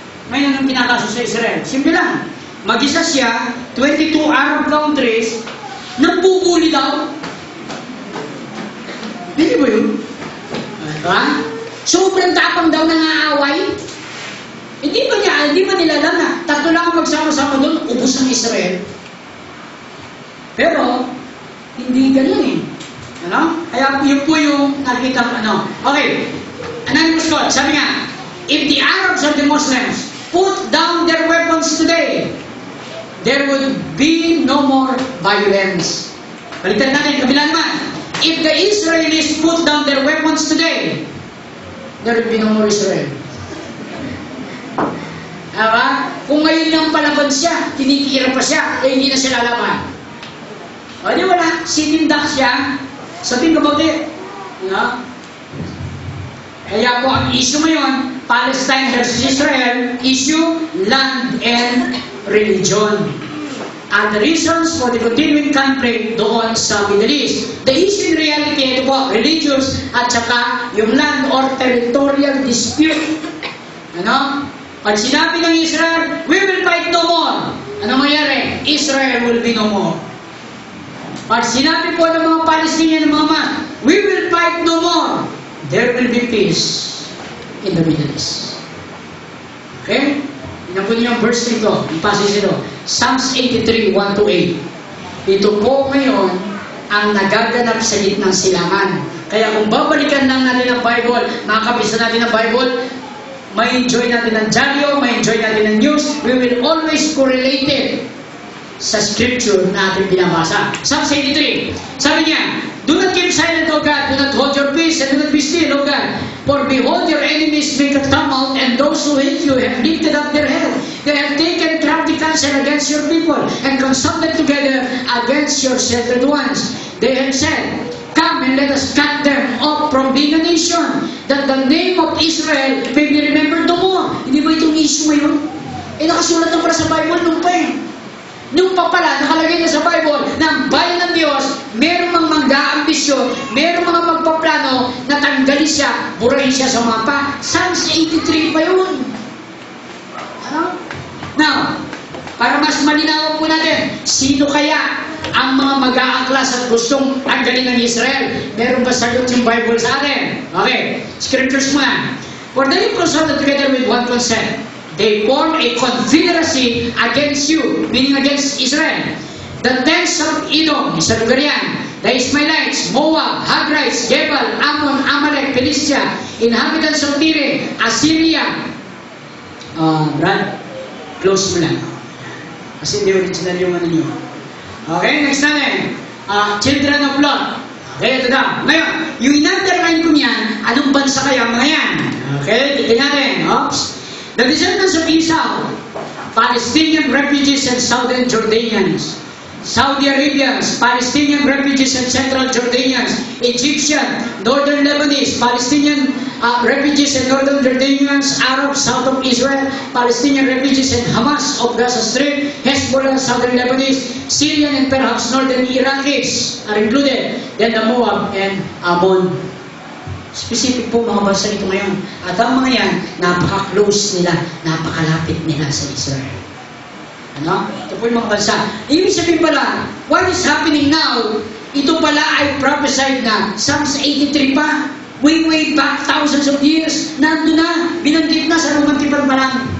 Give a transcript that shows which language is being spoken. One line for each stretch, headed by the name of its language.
Filipino: Ngayon, ang pinakaso sa Israel, simple lang. Mag-isa siya, 22 Arab countries, nambubuli daw. Hindi ba yun? Diba? Sobrang tapang daw nangaaway. Hindi ba nila alam na tatlo lang ang magsama-sama doon, ubos ang Israel. Pero, hindi ganun eh. Ano? Kaya yun po yung nakikita ko,
English: Okay, Anonymous God, sabi nga, if the Arabs or the Muslims put down their weapons today, there would be no more violence.
Filipino: Balitan natin, kabila naman.
English: If the Israelis put down their weapons today, there would be no more Israel.
Filipino: Diba? Kung ngayon lang palaban siya, tinitira pa siya, eh hindi na siya lalaban. O di wala, sinindak siya, sabihin ka about it. No? Kaya po ang issue ngayon, Palestine versus Israel, issue land and religion.
English: And the reasons for the continuing conflict doon sa Middle East. The issue in reality, ito po, religious at saka yung land or territorial dispute.
Filipino: Ano? Pag sinabi ng Israel,
English: we will fight no more.
Filipino: Ano mangyari?
English: Israel will be no more.
Filipino: Pag sinabi po ng mga Palestinian ng mga man,
English: we will fight no more. There will be peace in the Middle East.
Filipino: Okay? Tingnan po niyo ang verse nito, yung passage nito. Psalms 83, 1-8. Ito po ngayon ang nagaganap sa gitnang silangan. Kaya kung babalikan lang natin ang Bible, makakabisa natin ang Bible, may enjoy natin ang dyaryo, may enjoy natin ang news,
English: we will always correlate it.
Filipino: sa scripture na ating binabasa.
English: Psalm 83, sabi niya, do not keep silent, O God, do not hold your peace, and do not be still, O God. For behold, your enemies make a tumult, and those who hate you have lifted up their head. They have taken crafty counsel against your people, and consulted together against your settled ones. They have said, come and let us cut them off from being a nation, that the name of Israel may be remembered no more.
Filipino: Hindi ba itong issue ngayon? Nakasulat na para sa Bible nung pa eh. Nung pa pala, nakalagay na sa Bible na ang bayan ng Diyos, merong mga mangga-ambisyon, merong mga magpaplano na tanggalin siya, burahin siya sa mapa. Psalms 83 pa yun. Ano? Now, para mas malinaw po natin, sino kaya ang mga mag-aangklas at gustong tanggalin ng Israel? Meron ba sagot yung Bible sa atin? Okay, scriptures muna.
English: For they consulted together with one consent. They formed a confederacy against you, meaning against Israel. The tents of Edom,
Filipino: sa lugar yan,
English: the Ismailites, Moab, Hagrites, Gebal, Ammon, Amalek, Philistia, inhabitants of Tyre, Assyria.
Filipino: Brad, close mo lang. Kasi hindi original yung ano nyo. Okay, next natin. Children of Lot. Okay, ito na. Ngayon, yung in-underline ko niyan, anong bansa kaya mga yan? Okay, titignan natin. Oops.
English: The descendants of Esau, Palestinian refugees and southern Jordanians, Saudi Arabians, Palestinian refugees and central Jordanians, Egyptian, northern Lebanese, Palestinian refugees and northern Jordanians, Arabs south of Israel, Palestinian refugees and Hamas of Gaza Strip, Hezbollah, southern Lebanese, Syrian and perhaps northern Iraqis are included, then the Moab and Ammon.
Filipino: Specific po mga bansa ito ngayon. At ang mga yan, napaka-close nila, napakalapit nila sa Israel. Ano? Ito po yung mga bansa. Ibig sabihin pala,
English: what is happening now,
Filipino: ito pala ay prophesied na Psalms 83 pa, way back thousands of years, nandun na, binanggit na sa lumang tipan pa lang.